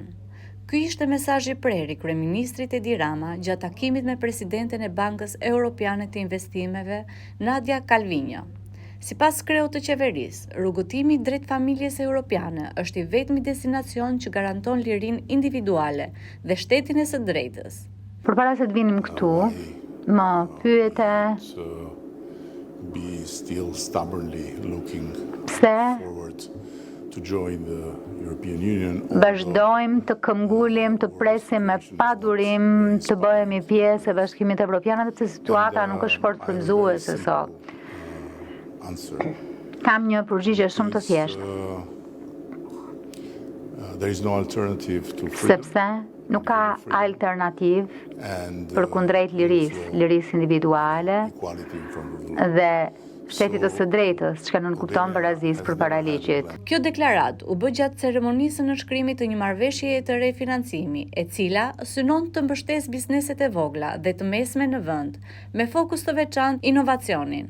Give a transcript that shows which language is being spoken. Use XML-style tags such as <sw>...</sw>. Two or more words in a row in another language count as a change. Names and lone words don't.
<sq>Ky ishte mesazhi i prerë i kryeministrit Edi Rama gjatë takimit me presidenten e Bankës Europiane të Investimeve, Nadia Calviño. Sipas kreut të qeverisë, rrugëtimi drejt familjes europiane është i vetmi destinacion që garanton lirinë individuale dhe shtetin e së drejtës. Përpara se të vinim këtu, më pyete</sq> <en>be still stubbornly looking</en> <sq>pse</sq> <en>forward to join the European Union.</en> <sq>Vazhdojmë të këmbgulim, të presim me padurim të bëhemi pjesë e Bashkimit Evropian, sepse situata nuk është fort frymëzuese sot. Kam një përgjigje shumë të thjeshtë.</sq> <en>There is no alternative to freedom.</en> <sq>Sepse nuk ka alternativë përkundrejt lirisë individuale dhe shtetit të së drejtës, çka nuk kupton barazisë përpara ligjit. Kjo deklaratë u bë gjatë ceremonisë së nënshkrimit të një marrëveshjeje të re financimi, e cila synon të mbështesë bizneset e vogla dhe të mesme në vend, me fokus të veçantë inovacionin.</sq>